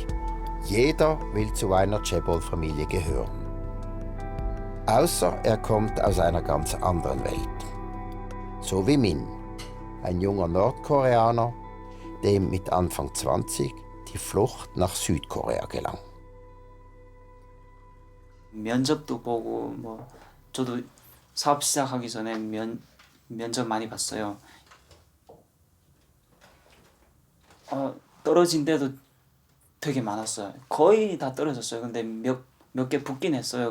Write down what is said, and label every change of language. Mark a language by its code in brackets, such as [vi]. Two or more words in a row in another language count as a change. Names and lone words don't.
[de] Jeder will zu einer Chaebol-Familie gehören. Außer er kommt aus einer ganz anderen Welt. So wie Min, ein junger Nordkoreaner, dem mit Anfang 20 die Flucht nach Südkorea gelang. [ko] 면접도 보고 뭐 저도 사업 시작하기 전에 면접 많이 봤어요. 떨어진 데도 되게 많았어요. 거의 다 떨어졌어요. 근데 몇 개 붙긴 했어요.